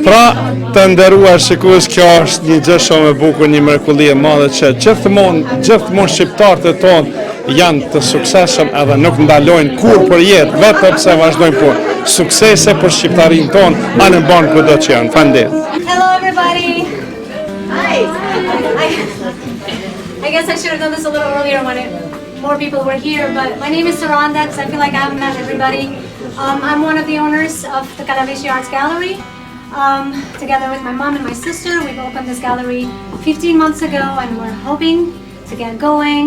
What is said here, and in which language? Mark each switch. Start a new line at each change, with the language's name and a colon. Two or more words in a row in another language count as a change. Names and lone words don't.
Albanian: Pra, të nderuar shikues, kjo është një gjë shumë e bukur, një mrekulli e madhe që gjithmonë shqiptarët e tonë janë të suksesshëm edhe nuk ndalojnë kur për jetë, vetëm se vazhdojnë punë. Suksese për shqiptarinë tonë, anë banë kudo që janë. Faleminderit.
English: Hello everybody. Hi. I guess I should have done this a little earlier when more people were here, but my name is Saranda because I feel like I haven't met everybody. I'm one of the owners of the Kalaveshi Arts Gallery. Together with my mom and my sister, we've opened this gallery 15 months ago and we're hoping to get going.